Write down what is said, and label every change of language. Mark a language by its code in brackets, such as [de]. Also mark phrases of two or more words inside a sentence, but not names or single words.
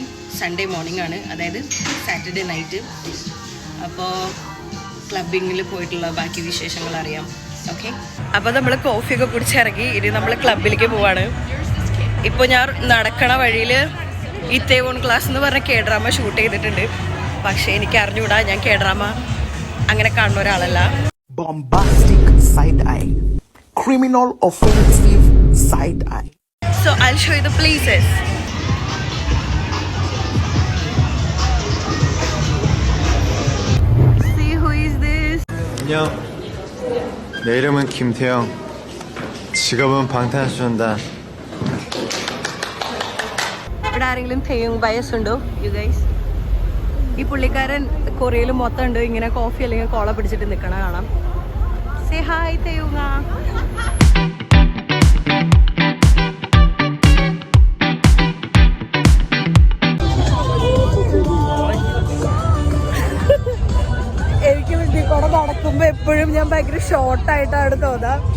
[en] Sunday morning [ml] ആണ്, അതായത് [en] Saturday night. [ml] അപ്പോൾ ക്ലബിങ്ങിൽ പോയിട്ടുള്ള ബാക്കി വിശേഷങ്ങൾ അറിയാം. ഓക്കെ, അപ്പോൾ നമ്മൾ കോഫിയൊക്കെ കുടിച്ചിറങ്ങി. ഇനി നമ്മൾ ക്ലബിലേക്ക് പോവാണ്. ഇപ്പോൾ ഞാൻ നടക്കണ വഴിയിൽ ഇത്തേവോൺ ക്ലാസ് എന്ന് പറഞ്ഞ K-ഡ്രാമ ഷൂട്ട് ചെയ്തിട്ടുണ്ട്. പക്ഷേ എനിക്ക് അറിഞ്ഞുകൂടാ, ഞാൻ K-ഡ്രാമ അങ്ങനെ കാണുന്ന ഒരാളല്ല. [en] Bombastic side eye, criminal offensive side eye. So I'll show you the places. See who is this? [ko] 안녕. 내 이름은 김태형. 직업은 방탄소년단. [ml] ഇവിടെ ആരെങ്കിലും തെയ്യം ബയസ് ഉണ്ടോ [en] you guys? [ml] ഈ പുള്ളിക്കാരൻ കൊറിയയിൽ മൊത്തം ഉണ്ട് ഇങ്ങനെ കോഫി അല്ലെങ്കിൽ കോള പിടിച്ചിട്ട് നിൽക്കണ കാണാം. [en] say hi [ml] തെയ്യുങ്ങ. എനിക്ക് വേണ്ടി കൂടെ നടക്കുമ്പോ എപ്പോഴും ഞാൻ ഭയങ്കര ഷോർട്ടായിട്ടാണ് തോന്നാ.